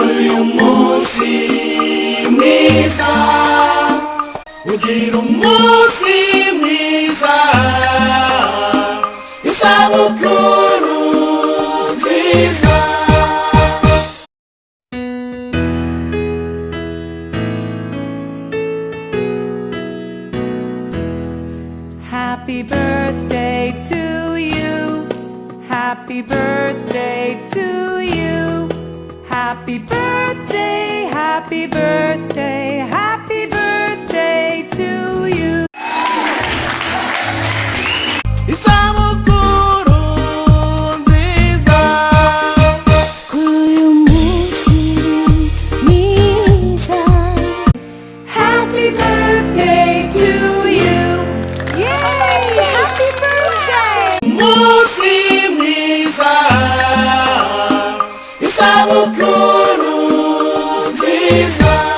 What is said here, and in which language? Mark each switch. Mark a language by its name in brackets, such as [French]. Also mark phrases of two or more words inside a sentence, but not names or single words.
[Kinyarwanda] uyu munsi mwiza, ugira umunsi mwiza, isabukuru nziza. [English] Happy birthday to you. Happy birthday to you. Happy birthday, happy birthday, happy birthday to you. [Kinyarwanda] Isabukuru nziza, uyu munsi mwiza. [English] Happy birthday to you. Yay! Happy birthday! [Kinyarwanda] umunsi mwiza, isabukuru nziza.